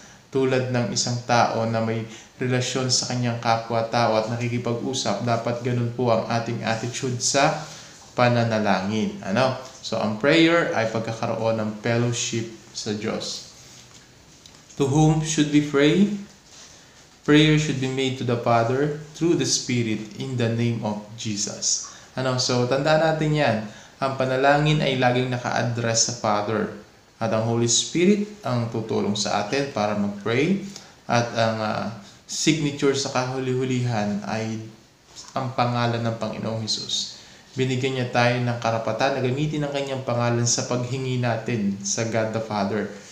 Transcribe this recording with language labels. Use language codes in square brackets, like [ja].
[tl] Tulad ng isang tao na may relasyon sa kanyang kapwa-tao at nakikipag-usap, dapat ganun po ang ating attitude sa pananalangin. So, ang prayer ay pagkakaroon ng fellowship sa Diyos. [en] To whom should we pray? Prayer should be made to the Father through the Spirit in the name of Jesus. [tl] So, tandaan natin yan. Ang panalangin ay laging naka-address sa Father. At ang Holy Spirit ang tutulong sa atin para mag-pray. At ang signature sa kahuli-hulihan ay ang pangalan ng Panginoong Hesus. Binigyan niya tayo ng karapatan na gamitin ang kanyang pangalan sa paghingi natin sa God the Father.